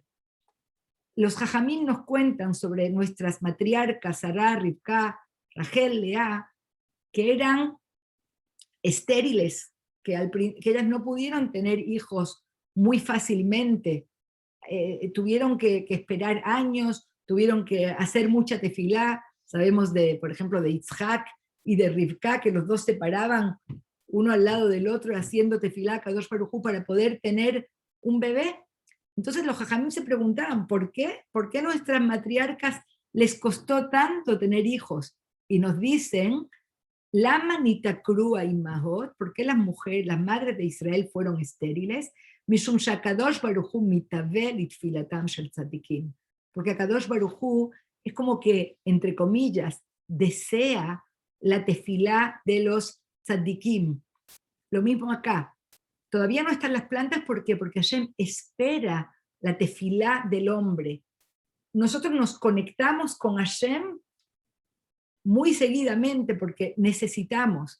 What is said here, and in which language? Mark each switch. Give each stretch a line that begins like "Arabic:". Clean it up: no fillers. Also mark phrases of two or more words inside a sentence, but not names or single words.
Spanish: Los jajamín nos cuentan sobre nuestras matriarcas, Sará, Rivká, Rachel, Lea, que eran estériles, que ellas no pudieron tener hijos muy fácilmente, tuvieron que esperar años, tuvieron que hacer mucha tefilá, Sabemos, por ejemplo, de Yitzhak y de Rivka, que los dos se paraban uno al lado del otro haciendo tefilá a
Hebrew: קדוש ברוך הוא
Spanish: para poder tener un bebé. Entonces los jajamim se preguntaban, ¿por qué? ¿Por qué a nuestras matriarcas les costó tanto tener hijos? Y nos dicen,
Hebrew: למה נתעקרו האמהות,
Spanish: ¿por qué las mujeres, las madres de Israel fueron estériles?
Hebrew: משום שהקדוש ברוך הוא מתאווה לתפילתם של צדיקים.
Spanish: Porque
Hebrew: קדוש ברוך הוא
Spanish: es como que, entre comillas, desea la tefilá de los tzadikim. Lo mismo acá. Todavía no están las plantas, ¿por qué? Porque Hashem espera la tefilá del hombre. Nosotros nos conectamos con Hashem muy seguidamente porque necesitamos.